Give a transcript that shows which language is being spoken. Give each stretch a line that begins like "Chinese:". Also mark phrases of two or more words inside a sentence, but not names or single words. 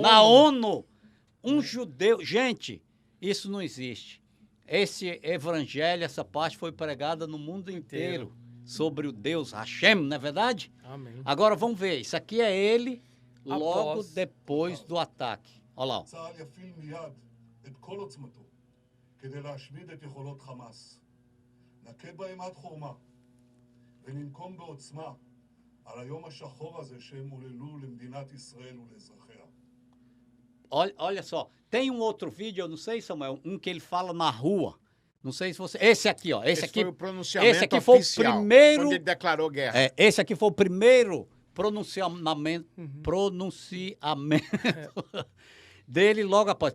Portuguese: Na ONU, um judeu... Gente, isso não existe. Esse evangelho, essa parte foi pregada no mundo inteiro. Sobre o Deus Hashem, não é verdade? Amém. Agora vamos ver, isso aqui é ele logo depois do ataque. Olha lá.
Hebrew: כדי להשמיד את יכולות חמאס. נקד בהם עד חורמה, וננקום בעוצמה על היום השחור הזה שהם עוללו למדינת ישראל ולאזרחיה.
Portuguese: Olha só, tem um outro vídeo, eu não sei, Samuel, que ele fala na rua. Não sei se você... Esse aqui, ó. Esse aqui foi o pronunciamento esse aqui oficial, foi o primeiro... quando ele declarou guerra. Esse aqui foi o primeiro pronunciamento dele logo após.